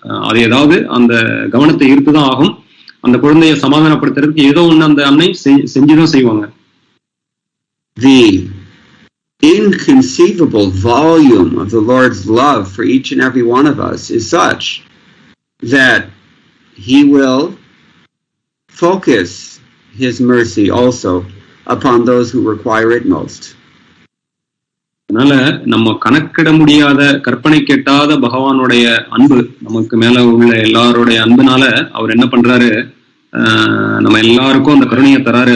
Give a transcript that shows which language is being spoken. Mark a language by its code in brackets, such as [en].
[ta] அது ஏதாவது அந்த கவனத்தை ஈர்த்துதான் ஆகும். அந்த குழந்தைய சமாதானப்படுத்துறதுக்கு ஏதோ ஒண்ணு அந்த அன்னை செஞ்சுதான் செய்வாங்க. [en] The inconceivable volume of the Lord's love for each and every one of us is such that he will focus his mercy also upon those who require it most. [ta] அதனால நம்ம கணக்கிட முடியாத, கற்பனை கெட்டாத பகவானுடைய அன்பு நமக்கு மேல உள்ள எல்லாருடைய அன்புனால அவர் என்ன பண்றாரு, நம்ம எல்லாருக்கும் அந்த கருணையை தராரு.